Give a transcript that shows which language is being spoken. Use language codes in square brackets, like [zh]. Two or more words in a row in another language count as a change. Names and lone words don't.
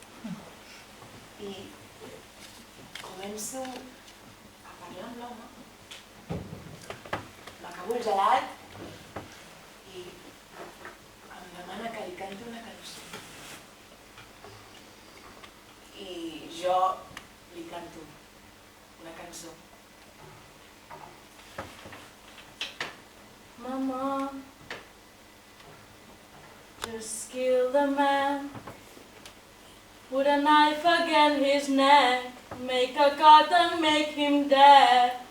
[ca] I començo a parlar amb l'home, m'acabo el gelat i em demana que li canti una cançó. I jo li canto una cançó. [en] Mama, just kill the man, put a knife against his neck, make a cut and make him dead.